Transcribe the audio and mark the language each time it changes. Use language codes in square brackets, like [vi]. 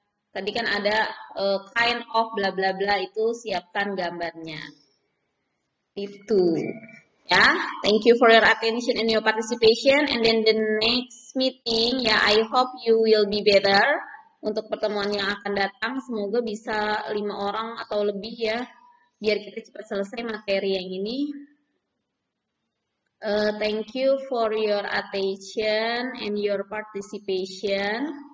[id] Tadi kan ada [en] kind of bla bla bla, [id] itu siapkan gambarnya. Itu. [en] Ya, thank you for your attention and your participation. And then the next meeting, ya, I hope you will be better. [id] Untuk pertemuan yang akan datang, semoga bisa 5 orang atau lebih ya, biar kita cepat selesai materi yang ini. [en] Thank you for your attention and your participation.